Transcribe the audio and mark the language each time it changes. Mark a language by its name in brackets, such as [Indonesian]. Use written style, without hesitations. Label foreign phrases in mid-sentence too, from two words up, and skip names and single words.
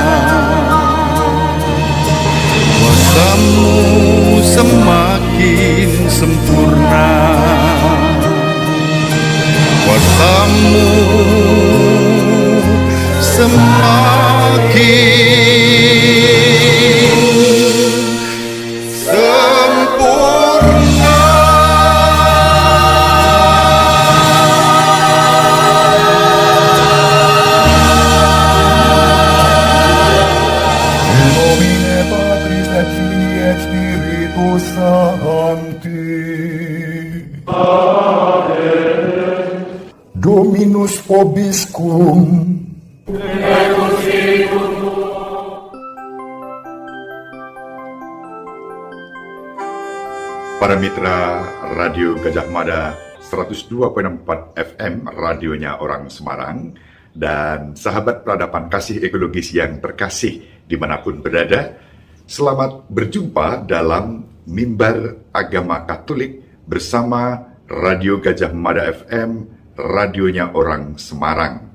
[Indonesian] kuasamu semakin sempurna, kuasamu semakin sempurna. [Latin] In nomine Patris et Filii et Spiritus Sancti. Dominus vobiscum. [Indonesian] Para mitra Radio Gajah Mada 102.4 FM, radionya orang Semarang, dan sahabat peradaban kasih ekologis yang terkasih dimanapun berada, selamat berjumpa dalam Mimbar Agama Katolik bersama Radio Gajah Mada FM, radionya orang Semarang.